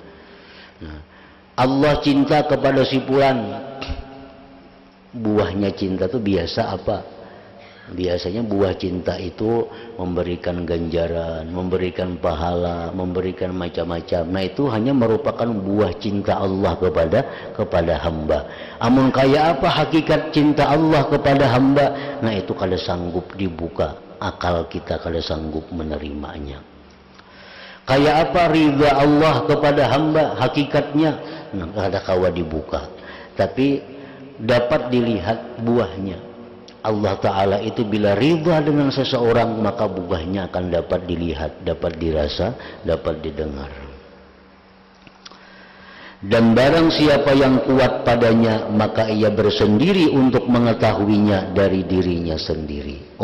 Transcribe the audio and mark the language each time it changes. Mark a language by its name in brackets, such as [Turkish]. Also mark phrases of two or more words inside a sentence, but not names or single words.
[Indonesian] Nah, Allah cinta kepada si fulan, buahnya cinta itu biasa apa? Biasanya buah cinta itu memberikan ganjaran, memberikan pahala, memberikan macam-macam. Nah itu hanya merupakan buah cinta Allah kepada hamba. [Banjar] Amun kaya apa hakikat cinta Allah kepada hamba? [Indonesian] Nah itu kada sanggup dibuka, akal kita kada sanggup menerimanya. Kayak apa ridha Allah kepada hamba hakikatnya? [Banjar] Nah kada kawa dibuka. [Indonesian] Tapi dapat dilihat buahnya. Allah Ta'ala itu bila ridha dengan seseorang, maka buahnya akan dapat dilihat, dapat dirasa, dapat didengar. Dan barang siapa yang kuat padanya, maka ia bersendiri untuk mengetahuinya dari dirinya sendiri.